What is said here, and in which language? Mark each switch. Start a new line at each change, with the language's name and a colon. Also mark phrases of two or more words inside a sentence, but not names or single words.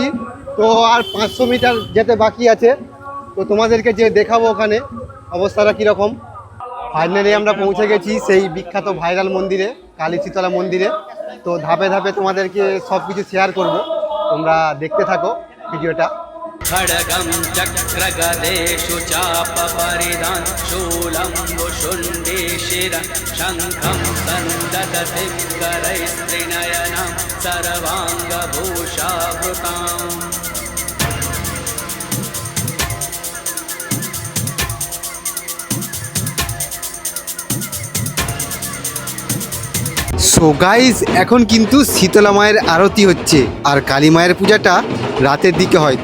Bangla: তো আর 500 মিটার যেতে বাকি আছে। তো তোমাদেরকে যে দেখাবো ওখানে অবস্থাটা কীরকম। ফাইনালি আমরা পৌঁছে গেছি সেই বিখ্যাত ভাইরাল মন্দিরে, কালী শীতলা মন্দিরে। তো ধাপে ধাপে তোমাদেরকে সব কিছু শেয়ার করব, তোমরা দেখতে থাকো ভিডিওটা।
Sanskrit: खड्गं चक्रगदेषु चापपरिधान शूलं वुशुण्डे शिरः शङ्खं सन्ददति करैस्त्रिनयनं सर्वाङ्गभूषावृताम्।
English: so guys,
Bangla: এখন কিন্তু শীতলা মায়ের আরতি হচ্ছে, আর কালী মায়ের পূজাটা রাতের দিকে হয়।